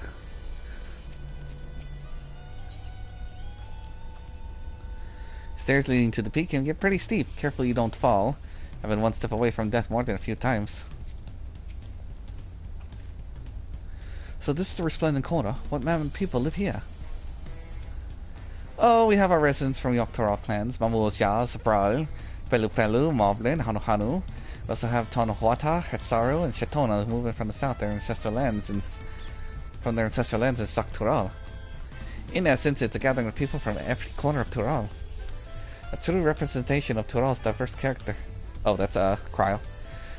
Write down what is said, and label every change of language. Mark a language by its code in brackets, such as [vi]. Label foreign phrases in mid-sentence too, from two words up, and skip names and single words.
[en] Stairs leading to the peak can get pretty steep. Careful you don't fall. I've been one step away from death more than a few times. So this is the Resplendent Quarter. What man and people live here? Oh, we have our residents from Yoktural clans, Mamuja, Zabral, Pelu Pelu, Moblin, Hanu Hanu. We also have Tonohuata, Hetsaru, and Shetona moving from the south, their ancestral lands in Zaktural. In essence, it's a gathering of people from every corner of Tural. A true representation of Tural's diverse character. Oh, that's Cryo.